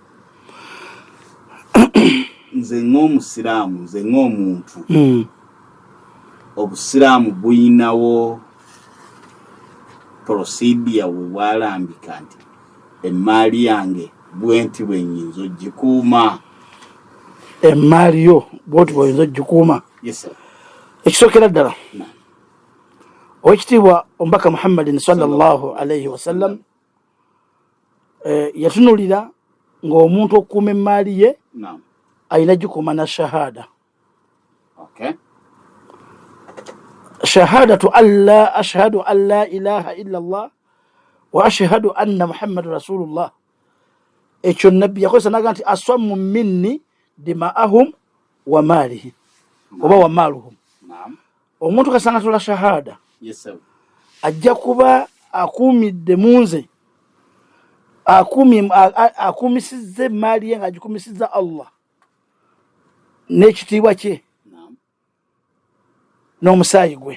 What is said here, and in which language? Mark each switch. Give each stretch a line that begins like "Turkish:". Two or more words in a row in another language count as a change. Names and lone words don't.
Ganda: Nze ng'omusiraamu, nze ng'omuntu, obusiraamu buyinawo procedure we bwalambika nti emmaali yange bwenti bwenyinza ogikuuma. Emmaali yo bwoti bw'oyinza ogikuuma.
English: Yes, sir.
Ganda: Ekisookera ddala Oweekitiibwa Omubaka Muhammadin
Arabic: صلى الله عليه وسلم
Ganda: yatunulira ng'omuntu okukuuma emmaali ye ayina gikuuma na shahada. Okay.
Arabic: شهادة ألا أشهد أن لا إله إلا الله وأشهد أن محمد رسول الله.
Ganda: Ekyo nabbi yakozesa naga nti
Arabic: عصموا مني دماءهم وماله
Ganda: oba
Arabic: ومالهم.
Ganda: Omuntu kasanga tola shahada,
English: yes, sir,
Ganda: ajja kuba akuumidde munze, akuumisizza emmaali ye ng'agikuumisizza Allah n'ekitiibwa kye n'omusaayi gwe.